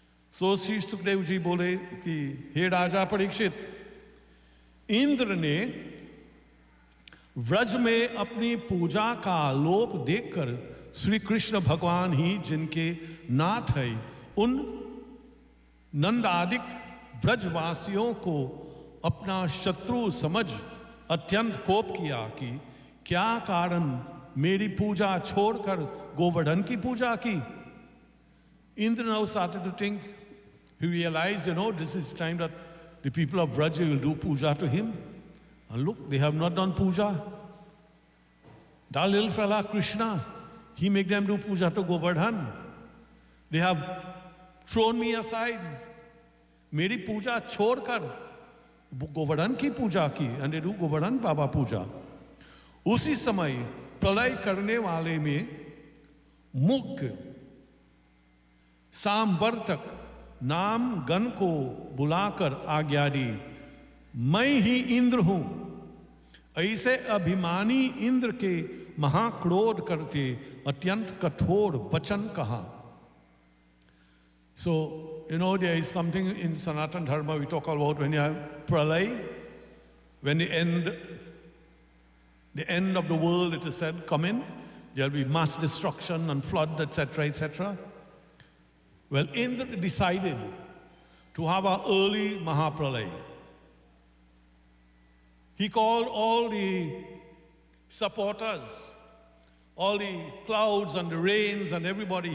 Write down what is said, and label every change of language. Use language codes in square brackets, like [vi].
[hi] So Sri Sukadev ji bole ki, hey Raja Parikshit, Indra ne vraj mein apni puja ka lop dekhkar Sri Krishna Bhagwan hi jinke naath hai un nandadik vraj vasiyon ko apna shatru samaj atyant kop kiya ki क्या कारण मेरी पूजा छोड़कर गोवर्धन की पूजा की. [en] Indra now started to think, he realised, you know, this is time that the people of Vraj will do puja to him, and look, they have not done puja. That little fella Krishna, he make them do puja to Govardhan, they have thrown me aside. [hi] मेरी पूजा छोड़कर गोवर्धन की पूजा की, [en] And they do Govardhan Baba puja. [hi] उसी समय प्रलय करने वाले में मुक सामवर्तक नाम गण को बुलाकर आज्ञा दी, मैं ही इंद्र हूं. ऐसे अभिमानी इंद्र के महाक्रोध करते अत्यंत कठोर वचन कहा. [en] So you know there is something in Sanatan Dharma we talk about when you have pralaya, when the end, the end of the world, it is said, come in. There will be mass destruction and flood, etc., etc. Well, Indra decided to have an early Mahapralaya. He called all the supporters, all the clouds and the rains and everybody.